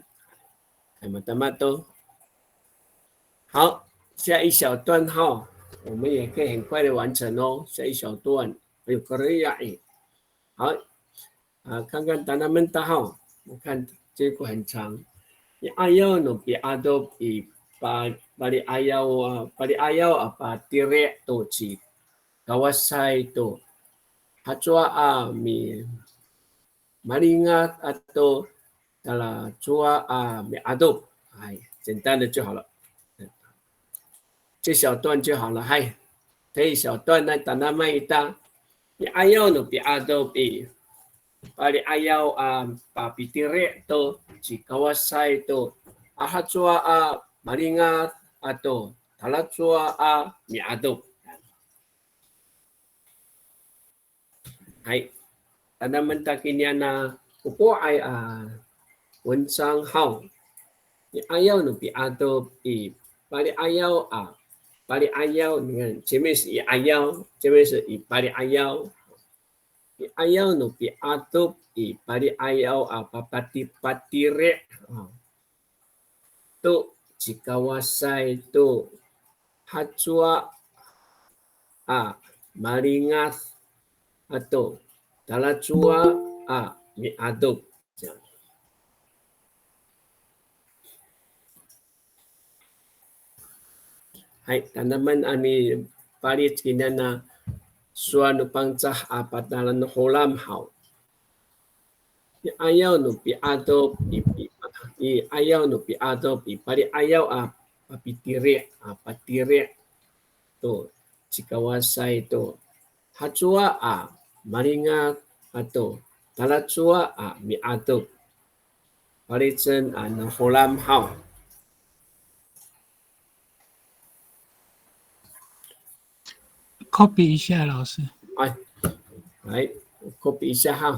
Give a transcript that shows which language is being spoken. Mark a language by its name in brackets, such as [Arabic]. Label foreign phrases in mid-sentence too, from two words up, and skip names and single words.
[Chinese] 都好，下一小段哈，我们也可以很快的完成哦。下一小段，哎呦，可以呀，好。看看达那们大号，我看这个很长。 [Amis] ayaw no pi adop i bali ayaw pa tire to chi kawasay to hachwa mi maringat ato tala chua mi adop， [Chinese] 简单的就好了，这小段就好了，这一小段呢，达那么一大 [Amis] ，ayaw no pi adop i bali ayaw papitire to si kawasay to ahatsua malingat ato talatsua miadop. Hay, tanaman takinya na upo ay [Chinese] 文章号，你 [Amis] ayaw no piadop i bali ayaw bali ayaw， [Chinese] 你看前面是以 [Amis] ayaw， [Chinese] 这边是以 [Amis] bali ayaw。ayaw no pi adop i bali ayaw papatire to jikawasay to hatsua maringat ato talatsua mi adop，这样。tanaman ami palit kinana suanu pangcah patalan holam hau. Ayaw no pi adop ayaw no pi adop pari ayaw patire to sikawasay to hatsua maringat ato talatsua mi adop palitsen holam hau。 [Chinese] copy 一下，老师。来 copy 一下哈。